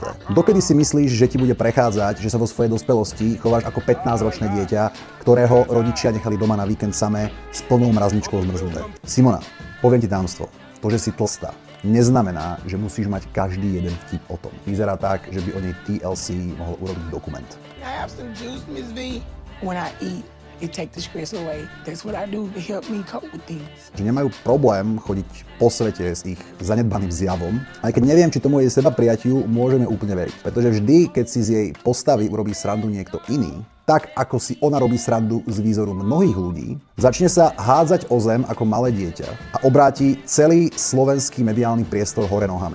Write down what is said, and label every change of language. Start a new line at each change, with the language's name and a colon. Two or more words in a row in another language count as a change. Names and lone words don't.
Slovak: Dokedy si myslíš, že ti bude prechádzať, že sa vo svojej dospelosti chováš ako 15-ročné dieťa, ktorého rodičia nechali doma na víkend samé s plnou mrazničkou zmrznuté? Simona, poviem ti tajomstvo. To, že si tlstá, neznamená, že musíš mať každý jeden vtip o tom. Vyzerá tak, že by o nej TLC mohol urobiť dokument.
English: I have some juice, Miss V. When I eat, it take the stress away. That's what I do to help me cope with things.
Slovak: Že nemajú problém chodiť po svete s ich zanedbaným zjavom, aj keď neviem, či tomu jej seba prijatiu môžeme úplne veriť. Pretože vždy, keď si z jej postavy urobí srandu niekto iný, tak ako si ona robí srandu z výzoru mnohých ľudí, začne sa hádzať o zem ako malé dieťa a obráti celý slovenský mediálny priestor hore nohami.